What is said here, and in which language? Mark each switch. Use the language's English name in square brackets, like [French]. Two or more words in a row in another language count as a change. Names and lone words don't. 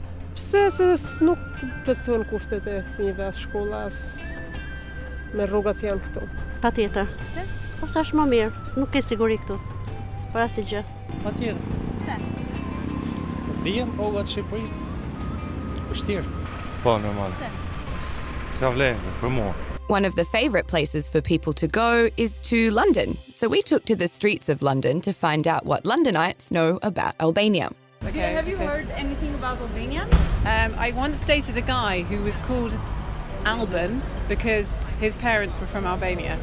[Albanian] Pse se nuk plotësohen kushtet e fëmijëve as shkolla as me rrugat që janë këtu. Patjetër. Pse? Po sa është më mirë, nuk ke siguri këtu. Për asnjë gjë. Patjetër. Pse? Dijem rrugat Shqipëri. Vështirë. Po, normal. Pse? S'ka vlerë për mua. [English] One of the favourite places for people to go is to London, so we took to the streets of London to find out what Londonites know about Albania. Okay, Have you heard anything about Albania? I once dated a guy who was called Alban because his parents were from Albania.